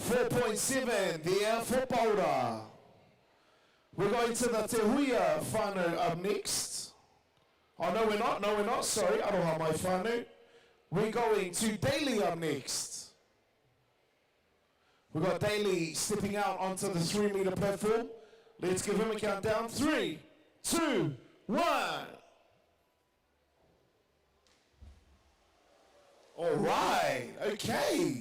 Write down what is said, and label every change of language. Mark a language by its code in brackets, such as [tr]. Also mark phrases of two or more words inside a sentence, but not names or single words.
[en] 0.7 there for Boulder. We're going to the Te Huia whānau up next. Oh, no, we're not. No, we're not. Sorry, [mi] aroha mai whānau. [en] We're going to Daly up next. We've got Daly stepping out onto the 3-meter platform. Let's give him a countdown. 3, 2, 1. All right, okay.